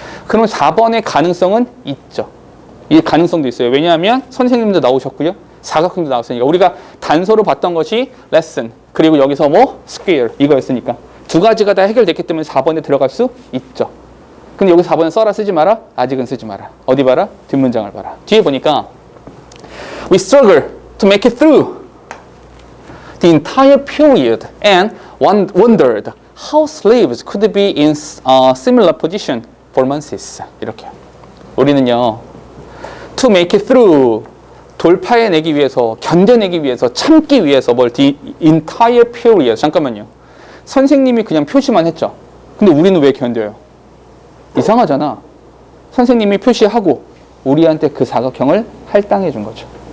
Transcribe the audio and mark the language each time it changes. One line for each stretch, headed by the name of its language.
Korean: 그러면 4번의 가능성은 있죠. 이 가능성도 있어요. 왜냐하면 선생님도 나오셨고요. 사각형도 나왔으니까. 우리가 단서로 봤던 것이 레슨, 그리고 여기서 뭐 스퀘어 이거였으니까. 두 가지가 다 해결됐기 때문에 4번에 들어갈 수 있죠. 근데 여기 4번에 써라 쓰지 마라? 아직은 쓰지 마라. 어디 봐라? 뒷문장을 봐라. 뒤에 보니까
English: We struggle to make it through the entire period and wondered how slaves could be in a similar position for months.
Korean: 이렇게. 우리는요,
English: to make it through,
Korean: 돌파해내기 위해서, 견뎌내기 위해서, 참기 위해서 뭘
English: the entire period.
Korean: 잠깐만요. 선생님이 그냥 표시만 했죠. 근데 우리는 왜 견뎌요? 이상하잖아. 선생님이 표시하고 우리한테 그 사각형을 할당해 준 거죠.